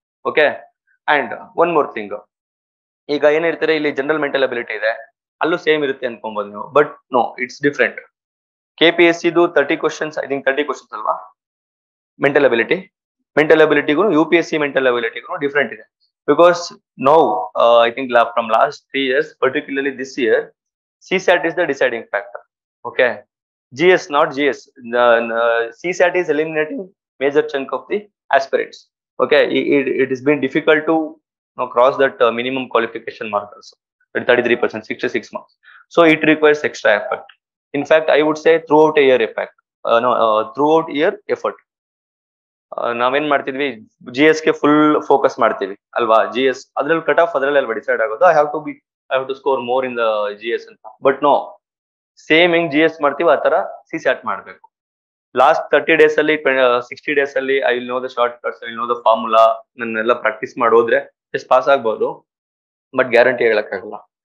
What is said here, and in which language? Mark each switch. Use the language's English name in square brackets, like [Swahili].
[Kannada] Okay, and one more thing, ಈಗ ಏನಿರ್ತಾರೆ ಇಲ್ಲಿ ಜನರಲ್ ಮೆಂಟಲ್ ಅಬಿಲಿಟಿ ಇದೆ, ಅಲ್ಲೂ ಸೇಮ್ ಇರುತ್ತೆ ಅನ್ಕೊಬಹುದು ನೀವು. [English] But no, it's different. [Kannada] KPSC 30 questions, I think 30 questions ಅಲ್ವಾ ಮೆಂಟಲ್ ಅಬಿಲಿಟಿಗೂ UPSC ಮೆಂಟಲ್ ಅಬಿಲಿಟಿಗೂ ಡಿಫ್ರೆಂಟ್ ಇದೆ. [English] Because now I think from last 3 years, particularly this year, CSAT is the deciding factor. Okay, GS, not GS. CSAT is eliminating major chunk of the aspirants. Okay, it has been difficult to cross that minimum qualification mark also, 33%, 66 marks. So it requires extra effort. In fact, I would say throughout a year effect, throughout year effort. [Kannada] ನಾವೇನ್ ಮಾಡ್ತಿದ್ವಿ, GS ಗೆ full focus ಮಾಡ್ತೀವಿ ಅಲ್ವಾ? GS ಅದ್ರಲ್ಲಿ cut off ಅದ್ರಲ್ಲಿ ಅಲ್ವಾ decide ಆಗೋದು. [English] I have to score more in the GS [Kannada] ಅಂತ. ಬಟ್ ನೋ, ಸೇಮ್ ಹೆಂಗ್ GS ಮಾಡ್ತೀವಿ ಆ ತರ CSAT ಮಾಡ್ಬೇಕು. [English] last 30 days ಅಲ್ಲಿ 60 days ಅಲ್ಲಿ I will know the shortcuts, I will know the formula, [Kannada] ನನ್ನೆಲ್ಲ ಪ್ರಾಕ್ಟೀಸ್ ಮಾಡೋದ್ರೆ ಜಸ್ಟ್ ಪಾಸ್ ಆಗ್ಬೋದು, [English] but [Kannada] ಗ್ಯಾರಂಟಿ ಹೇಳಕ್ಕಾಗಲ್ಲ.